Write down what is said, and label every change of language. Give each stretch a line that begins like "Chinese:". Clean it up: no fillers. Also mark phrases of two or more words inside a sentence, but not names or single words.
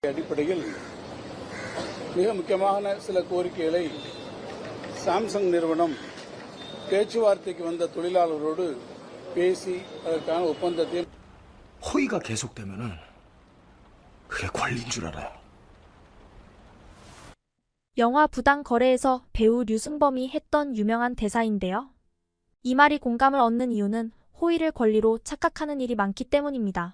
Tamil: அடிப்படையில் மிக முக்கியமான சில கோரிக்கைகளை சாம்சங் நிறுவனம் பேச்சுவார்த்தைக்கு வந்த தொழிலாளர்களோடு பேசி அதற்கான ஒப்பந்தத்தை
Korean: 허위가 계속되면은 그게 권리인 줄 알아요. 영화 부당 거래에서 배우 류승범이 했던 유명한 대사인데요. 이 말이 공감을 얻는 이유는 호의를 권리로 착각하는 일이 많기 때문입니다.